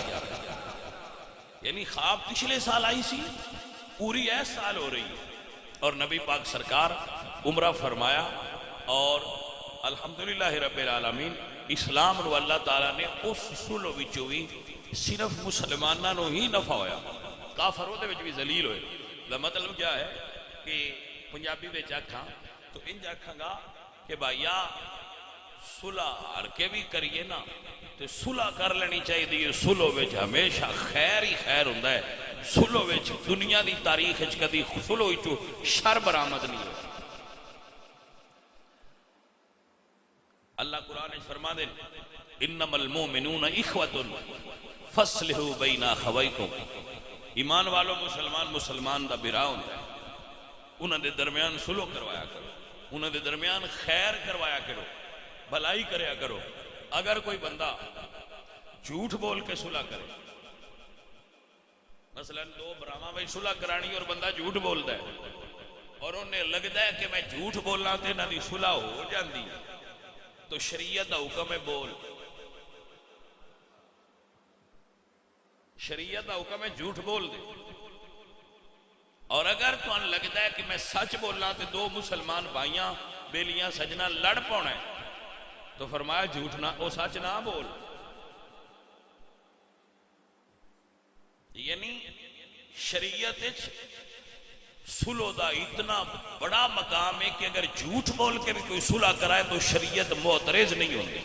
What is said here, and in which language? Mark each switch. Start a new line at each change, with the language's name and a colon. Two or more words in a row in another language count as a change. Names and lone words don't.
Punjabi: یعنی خواب پچھلے سال آئی سی، پوری ایس سال ہو رہی ہے. اور نبی پاک سرکار عمرہ فرمایا اور
Arabic: الحمدللہ رب العالمین
Punjabi: اسلام نو اللہ تعالیٰ نے اس سلو وچوں بھی صرف مسلمانوں نو ہی نفع ہویا، کافر دے وچ بھی ذلیل ہوئے. دا مطلب کیا ہے کہ پنجابی وچ آکھاں تو انج آکھاں گا کہ بھائیا صلح ہر کے بھی کریے نا تو صلح کر لینی چاہیے. صلح وچ ہمیشہ خیر ہی خیر ہوندا ہے. صلح وچ دنیا دی تاریخ وچ کدی صلح وچوں شر برآمد نہیں ہوئی. اللہ قرآن فرما دے
Arabic: انما المؤمنون اخوۃ فاصلحوا بین اخویکم.
Punjabi: ایمان والو مسلمان دا برا ہوندا ہے، انہاں دے درمیان صلح کروایا کرو، انہاں دے درمیان خیر کروایا کرو، بھلائی کریا کرو. اگر کوئی بندہ جھوٹ بول کے صلح کرے، مثلا دو براواں میں صلح کرانی
Urdu: اور بندہ جھوٹ بولتا ہے اور انہیں لگتا ہے کہ
Punjabi: میں جھوٹ بولنا تے انہاں دی صلح ہو جاندی، تو شریعت دا حکم ہے بول. شریعت دا حکم ہے جھوٹ بول دے. اور اگر تو ان لگتا ہے کہ میں سچ بولنا تے دو مسلمان بھائیاں بیلیاں سجنا لڑ پاؤنا ہے، تو فرمایا جھوٹ نہ او سچ نہ بول.
Urdu: یعنی شریعت صلح دا اتنا بڑا مقام ہے کہ اگر جھوٹ بول کے بھی کوئی صلح کرائے تو شریعت معترض نہیں ہوتی.